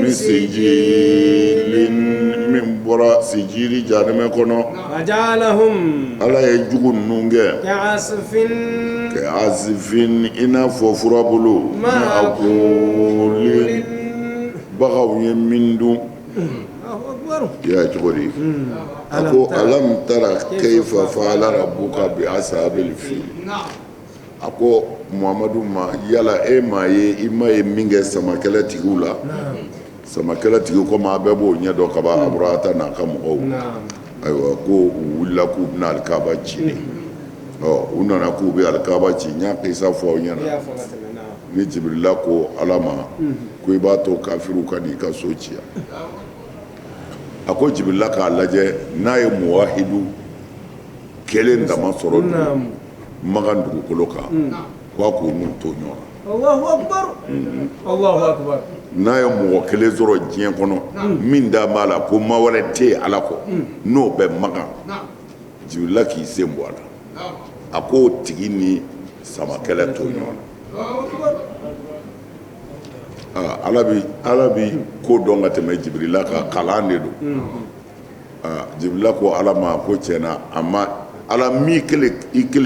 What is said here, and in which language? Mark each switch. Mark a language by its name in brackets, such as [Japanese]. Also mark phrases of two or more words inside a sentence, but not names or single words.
[Arabic] من سجيل [Bambara] min bɔra sijili janɛmɛ kɔnɔ [Arabic] وجعلهم [Bambara] ala ye jugu ninnu kɛ [Arabic] كعصف [Bambara] kɛ azifin i n'a fɔ furabulu ma'akulin bagaw ye min dun [Arabic] الله أكبر [Bambara] i y'a ye cogo di a ko [Arabic] ألم تر كيف فعل ربك بأصحاب الفيل [Bambara] a ko muhamadu ma yala e ma ye i ma ye min kɛ samakɛlɛ tigiw la samakɛlɛ tigiw komi a bɛɛ b'o ɲɛ dɔn ka ban aburahata n'a ka mɔgɔw ayiwa ko u wulila k'u bɛna alikaba ci ne u nana k'u bɛ alikaba ci n y'a kisa fɔ aw ɲɛna ni jibirila ko ala ma ko i b'a to kafiriw ka n'i ka so ci yan a ko jibirila k'a lajɛ n'a ye muwahidu kelen dama sɔrɔ magan dugukolo kan ko a k'o n'u to ɲɔgɔn na [Arabic] الله أكبر الله أكبر [Bambara] n'a ye mɔgɔ kelen sɔrɔ diɲɛ kɔnɔ min da b'a la ko maa wɛrɛ tɛ yen ala kɔ n'o bɛ magan jibirila k'i sen bɔ a la a k'o tigi ni samakɛlɛ to ɲɔgɔn na ala bi ko dɔn ka tɛmɛ jibirila kan kalan de don jibirila ko ala ma ko tiɲɛna a ma ala min i kelen